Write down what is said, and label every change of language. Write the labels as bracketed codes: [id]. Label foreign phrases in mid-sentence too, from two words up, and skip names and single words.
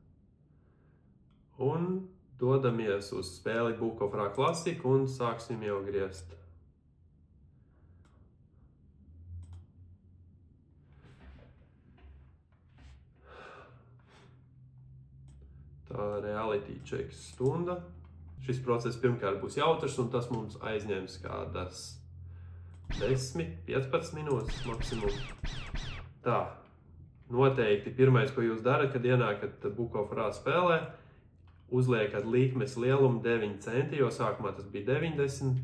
[lv] Un dodamies uz spēli Book of Ra Classic un sāksim jau griezt. Tā [en] reality check [lv] stunda. Šis process pirmkārt būs jautrs, un tas mums aizņems kādas 10-15 minūtes maksimum. Tā, noteikti pirmais, ko jūs darat, kad ienākat Book of Ra spēlē, uzliekat likmes lielumu 9 centi, jo sākumā tas bija 90.